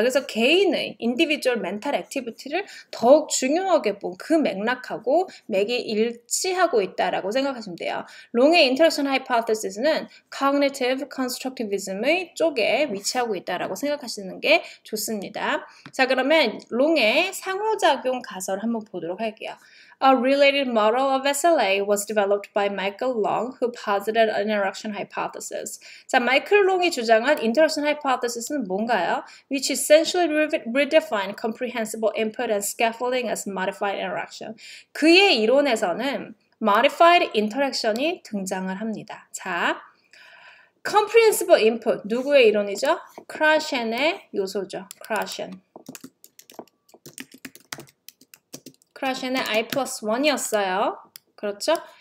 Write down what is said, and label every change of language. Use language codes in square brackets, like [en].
[ko] 그래서 개인의 individual mental activity를 더욱 중요하게 본 그 맥락하고 맥이 일치하고 있다라고 생각하시면 돼요. 롱의 interaction hypothesis는 cognitive constructivism의 쪽에 위치하고 있다라고 생각하시는 게 좋습니다. 자, 그러면 롱의 상호작용 가설을 한번 보도록 할게요. [en] A related model of SLA was developed by Michael Long, who posited an interaction hypothesis. [ko] 자, 마이클 롱이 주장한 interaction hypothesis는 뭔가요? [en] Which essentially redefined comprehensible input and scaffolding as modified interaction. [ko] 그의 이론에서는 modified interaction이 등장을 합니다. 자, comprehensible input, 누구의 이론이죠? 크라셴의 요소죠. 크라셴의 I+1이었어요. 그렇죠?